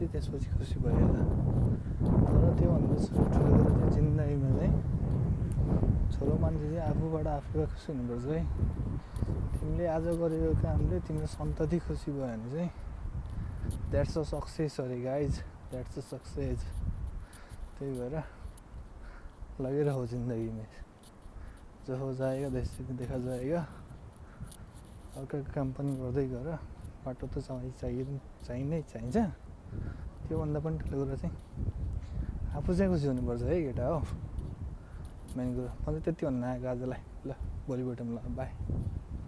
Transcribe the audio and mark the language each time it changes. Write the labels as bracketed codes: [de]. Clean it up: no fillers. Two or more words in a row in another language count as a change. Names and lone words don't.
[ne] त्यसपछि खुसी भइहाल्छ तर त्योभन्दा ठुलो कुरा चाहिँ जिन्दगीमा चाहिँ छोरो मान्छे चाहिँ आफूबाट आफूलाई खुसी हुनुपर्छ है तिमीले आज गरेको कामले तिम्रो सन्तति खुसी भयो भने चाहिँ [en] that's a success [ne] अरे गाइज [en] that's a success [ne] त्यही भएर [hi] लगे रहो जिंदगी में जो हो जाएगा देखा जाएगा [ne] अर्काको काम पनि गर्दै गर बाटो त चाहिन्छ त्योभन्दा पनि ठुलो कुरा चाहिँ आफू चाहिँ खुसी हुनुपर्छ है केटा हो मेन कुरा मैले त्यति भन्न आएको आजलाई ल भोलिबाट ल बाई